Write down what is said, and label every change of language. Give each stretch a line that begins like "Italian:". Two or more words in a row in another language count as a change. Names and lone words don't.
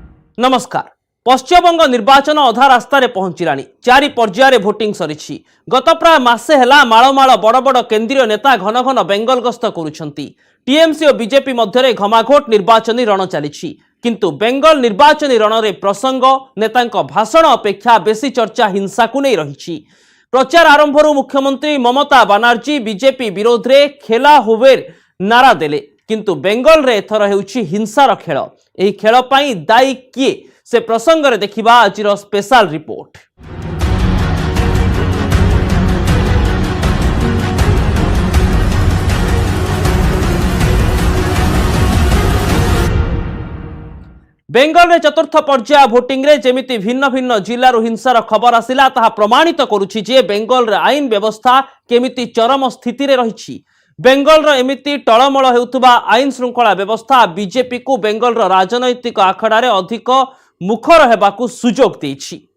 Odia: नमस्कार। ପଶ୍ଚିମବଙ୍ଗ ନିର୍ବାଚନ ଅଧା ରାସ୍ତାର ପହଞ୍ଚଲାଣି। 4 ପର୍ଯ୍ୟାୟର ଭୋଟିଂ ସରି। ଗତ ପ୍ରାୟ ମାସେ ହେଲା ମାଳମାଳ ବଡ଼ ବଡ଼ କେନ୍ଦ୍ରୀୟ ନେତା ଘନ ଘନ ବେଙ୍ଗଲ ଗସ୍ତ କରୁଛନ୍ତି। ଟିଏମସି ଔର ବିଜେପି ମଧ୍ୟ ଘମାଘୋଟ ନିର୍ବାଚନୀ ରଣ ଚାଲି। କିନ୍ତୁ ବେଙ୍ଗଲ ନିର୍ବାଚନୀ ରଣ ରେ ପ୍ରସଙ୍ଗ ନେତାଙ୍କ ଭାଷଣ ଅପେକ୍ଷା ବେଶି ଚର୍ଚ୍ଚା ହିଂସା କୁ ନେଇ ରହି। ପ୍ରଚାର ଆରମ୍ଭ ମୁଖ୍ୟମନ୍ତ୍ରୀ ମମତା ବାନାର୍ଜୀ ବିଜେପି ବିରୋଧ ରେ
Bangla: খেলা হবের
Odia: ନାରା ଦେଲେ। କିନ୍ତୁ ବେଙ୍ଗଲ ରେ ଏଥର ହେଉଛି ହିଂସାର ଖେଳ। ଏହି ଖେଳ ପାଇଁ ଦାୟୀ କିଏ ସେ ପ୍ରସଙ୍ଗ ରେ ଦେଖିବା ଆଜିର
English: special report.
Odia: ବେଙ୍ଗଲ ରେ ଚତୁର୍ଥ ପର୍ଯ୍ୟାୟ ଭୋଟିଂ ରେ ଯେମିତି ଭିନ୍ନ ଭିନ୍ନ ଜିଲ୍ଲାର ହିଂସାର ଖବର ଆସିଲା ତାହା ପ୍ରମାଣିତ କରୁଛି ଯେ ବେଙ୍ଗଲ ରେ ଆଇନ ବ୍ୟବସ୍ଥା କେମିତି ଚରମ ସ୍ଥିତି ରେ ରହିଛି। ବେଙ୍ଗଲ ରେ ଏମିତି ଟଳମଳ ହେଉଥିବା ଆଇନ ଶୃଙ୍ଖଳା ବ୍ୟବସ୍ଥା ବିଜେପି କୁ ବେଙ୍ଗଲ ର ରାଜନୈତିକ ଆଖଡ଼ା ରେ ଅଧିକ ମୁଖର ହେବାକୁ ସୁଯୋଗ ଦେଇଛି।